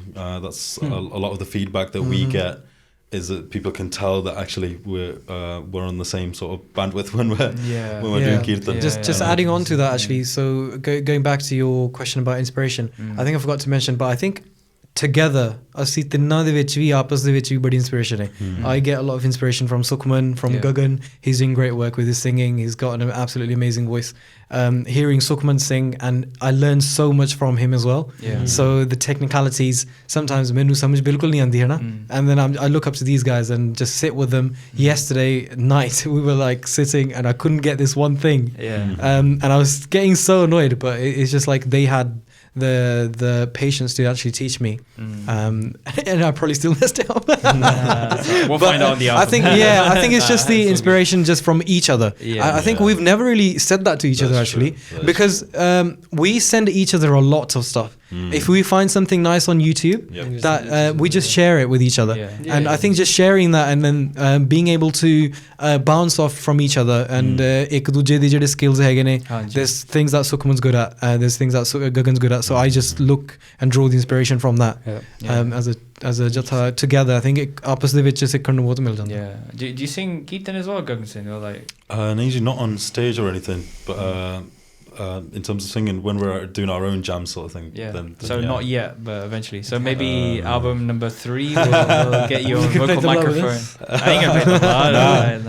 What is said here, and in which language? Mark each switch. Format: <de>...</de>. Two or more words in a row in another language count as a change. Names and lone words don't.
<en>That's a lot of the feedback that we get. Is that people can tell that actually we're on the same sort of bandwidth when we're doing kirtan. Just adding on to that, actually. So going back to your question about inspiration, I think I forgot to mention, but I think together,</en> <pa>ਅਸੀਂ ਤਿੰਨਾਂ ਦੇ ਵਿੱਚ ਵੀ ਆਪਸ ਦੇ ਵਿੱਚ ਵੀ ਬੜੀ inspiration ਹੈ.</pa> <en>I get a lot of inspiration from Sukhman, from Gagan. He's doing great work with his singing. He's got an absolutely amazing voice. Hearing Sukhman sing, and I learned so much from him as well. So the technicalities, sometimes</en> <pa>ਮੈਨੂੰ ਸਮਝ ਬਿਲਕੁਲ ਨਹੀਂ ਆਉਂਦੀ ਹੈ ਨਾ.</pa> <en>And then I look up to these guys and just sit with them. Yesterday night we were like sitting and I couldn't get this one thing. And I was getting so annoyed, but it's just like they had the patience to actually teach me, and I probably still messed it up. We'll find out on the album. I think it's just the inspiration just from each other. I think we've never really said that to each other actually, because we send each other a lot of stuff. If we find something nice on YouTube, that we just share it with each other. And I think just sharing that and then being able to bounce off from each other, and</en> <pa>ਇੱਕ ਦੂਜੇ ਦੀ ਜਿਹੜੇ skills ਹੈਗੇ ਨੇ,</pa> <en>there's things that Sukhman's good at, there's things that Gagan's good at, so I just look and draw the inspiration from that. As a Jatha together, I think</en> <pa>ਆਪਸ ਦੇ ਵਿੱਚ ਸਿੱਖਣ ਨੂੰ ਬਹੁਤ ਮਿਲ ਜਾਂਦਾ.</pa> <en>Do you sing Kirtan as well, Gagan Singh, or like? Usually not on stage or anything, but in terms of singing, when we're doing our own jam sort of thing. Then, so not yet, but eventually. So maybe album number 3 will get you a vocal microphone. I ain't gonna play tabla.</en>